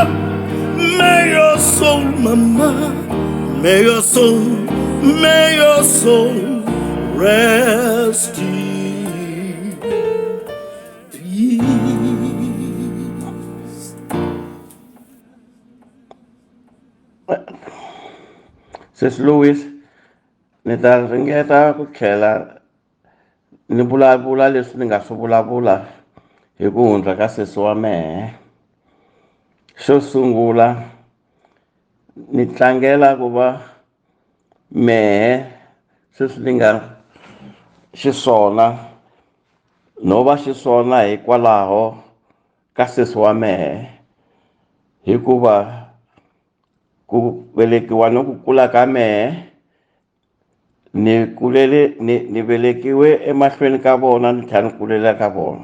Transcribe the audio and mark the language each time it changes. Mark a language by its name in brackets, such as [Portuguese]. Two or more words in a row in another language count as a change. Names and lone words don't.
[English] May your soul, mama, may your soul rest in peace. [Tsonga] Sis Louis, ni ta ringeta ku tlhela ni vulavula leswi ni nga swi vulavula hi ku hundza ka sesi wa mehe. Xo sungula ni tlangela ku va mehe sweswi ni nga xiswona no va xiswona hikwalaho ka sesi wa mehe, hikuva ku velekiwa no ku kula ka mehe ni velekiwe emahlweni ka vona ni tlhela ni kulela ka vona.